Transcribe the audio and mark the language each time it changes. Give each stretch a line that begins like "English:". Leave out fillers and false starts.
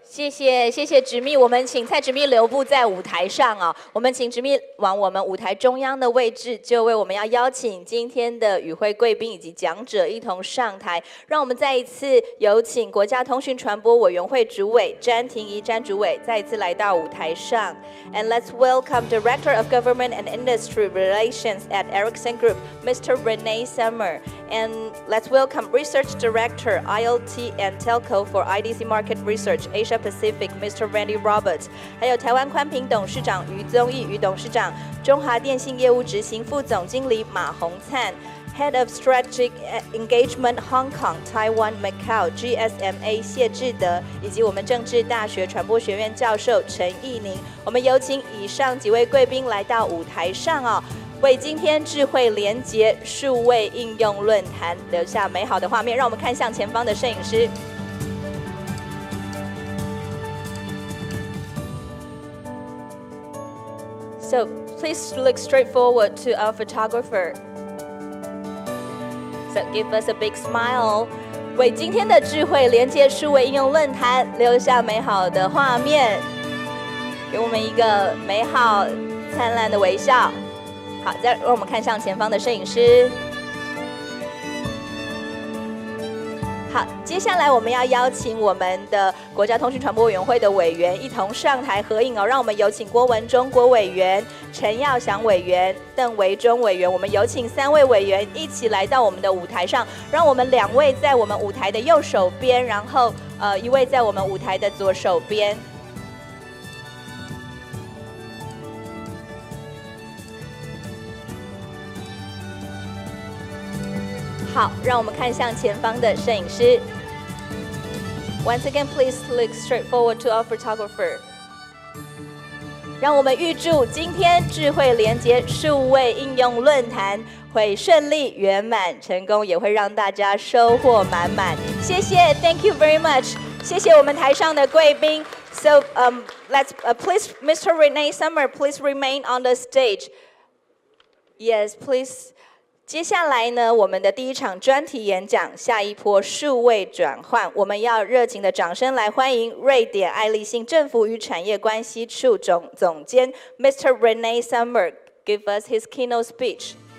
Chinese: 谢谢执秘，我们请蔡执秘留步在舞台上啊。我们请执秘往我们舞台中央的位置，就为我们要邀请今天的与会贵宾以及讲者一同上台。让我们再一次有请国家通讯传播委员会主委詹婷仪詹主委再一次来到舞台上。
English: And let's welcome Director of Government and Industry Relations at Ericsson Group, Mr. Renee Summer. And let's welcome Research Director, IoT and Telco for IDC Market Research Asia Pacific, Mr. Randy Roberts.
Chinese: 还有台湾宽屏董事长于宗义于董事长，中华电信业务执行副总经理马宏灿。
English: Head of Strategic Engagement Hong Kong, Taiwan, Macau, GSMA 谢志德，
Chinese: 以及我们政治大学传播学院教授陈义宁。我们有请以上几位贵宾来到舞台上哦，为今天智慧连结数位应用论坛留下美好的画面。让我们看向前方的摄影师。
English: So please look straight forward to our photographer. So give us a big smile.
Chinese: 为今天的智慧连结数位应用论坛留下美好的画面，给我们一个美好灿烂的微笑。好，再让我们看向前方的摄影师。好，接下来我们要邀请我们的国家通讯传播委员会的委员一同上台合影哦。让我们有请郭文忠郭委员、陈耀祥委员、邓维忠委员，我们有请3位委员一起来到我们的舞台上。让我们2位在我们舞台的右手边，然后1位在我们舞台的左手边。好，让我们看向前方的摄影师。
English: Once again, please look straight forward to our photographer.
Chinese: 让我们预祝今天智慧连结数位应用论坛会顺利圆满成功，也会让大家收获满满。谢谢
English: ，Thank you very much。
Chinese: 谢谢我们台上的贵宾。
English: So, let's please, Mr. Renee Summer, please remain on the stage. Yes, please.
Chinese: 接下来呢，我们的第一场专题演讲，下一波数位转换，我们要热情的掌声来欢迎瑞典爱立信政府与产业关系处总监 Mr.
English: Renee Summer give us his keynote speech.